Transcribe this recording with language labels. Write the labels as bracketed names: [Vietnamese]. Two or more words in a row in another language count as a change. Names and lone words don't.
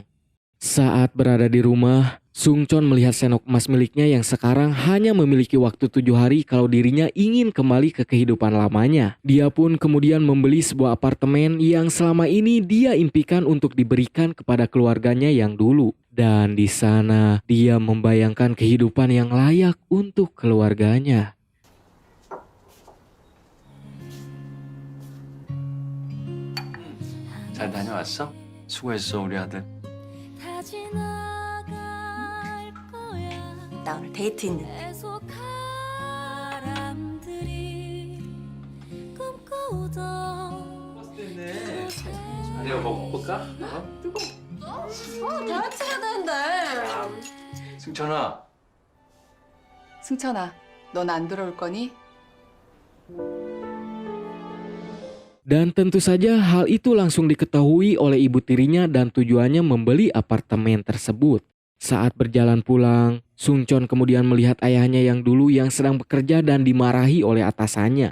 [Indonesian] Saat berada di rumah, Sungchon melihat sendok emas miliknya yang sekarang hanya memiliki waktu 7 hari kalau dirinya ingin kembali ke kehidupan lamanya. Dia pun kemudian membeli sebuah apartemen yang selama ini dia impikan untuk diberikan kepada keluarganya yang dulu. Dan di sana dia membayangkan kehidupan yang layak untuk keluarganya. [Korean] 잘 다녀왔어? 수고했어 우리 아들. 나 오늘 데이트 있는데. 내가 먹어볼까? 다 같이 해야 되는데. 승천아. 승천아, 넌 안 들어올 거니? [Indonesian] Dan tentu saja hal itu langsung diketahui oleh ibu tirinya dan tujuannya membeli apartemen tersebut. Saat berjalan pulang, Sungchon kemudian melihat ayahnya yang dulu yang sedang bekerja dan dimarahi oleh atasannya.